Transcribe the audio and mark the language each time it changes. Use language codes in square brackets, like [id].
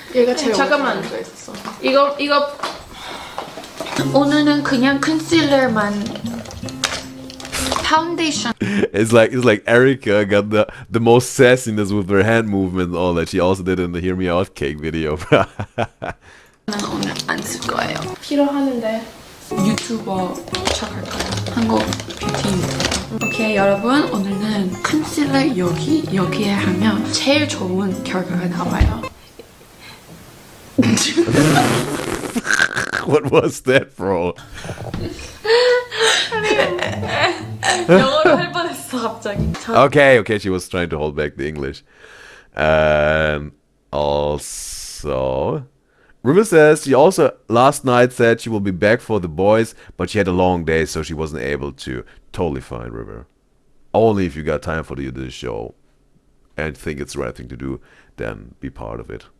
[ko] 얘가 제일 잠깐만 앉아 있었어. 이거 오늘은 그냥 컨실러만. [en] Foundation. It's like Erica got the most sassiness with her hand movement and all that. She also did in the Hear Me Out cake video. [ko] 나는 오늘 안 쓸 거예요. 필요하는데. 유튜버 시작할 거예요. 한국 뷰티 유튜버. 오케이 여러분, 오늘은 컨실러 여기에 하면 제일 좋은 결과가 나와요. [en] What was that, bro? [ko] 영어로 할 뻔했어 갑자기. [en] Okay, she was trying to hold back the English. And also, River says she also last night said she will be back for the boys, but she had a long day, so she wasn't able to. Totally fine, River. Only if you got time for the show and think it's the right thing to do, then be part of it.